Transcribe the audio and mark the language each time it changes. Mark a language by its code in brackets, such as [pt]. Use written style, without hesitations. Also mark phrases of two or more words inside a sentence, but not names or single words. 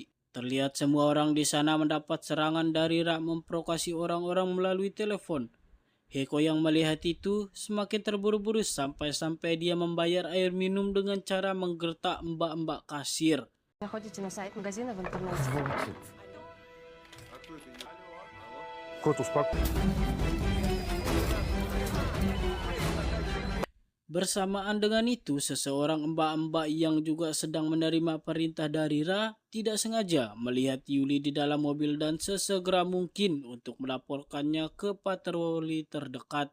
[id] Terlihat semua orang di sana mendapat serangan dari Ra memprovokasi orang-orang melalui telepon. Heko yang melihat itu semakin terburu-buru sampai-sampai dia membayar air minum dengan cara menggertak mbak-mbak kasir. [ru] Заходите на сайт магазина в интернете. Кот, успокойся. [id] Bersamaan dengan itu, seseorang mbak-mbak yang juga sedang menerima perintah dari Ra tidak sengaja melihat Yuli di dalam mobil dan sesegera mungkin untuk melaporkannya ke patroli terdekat.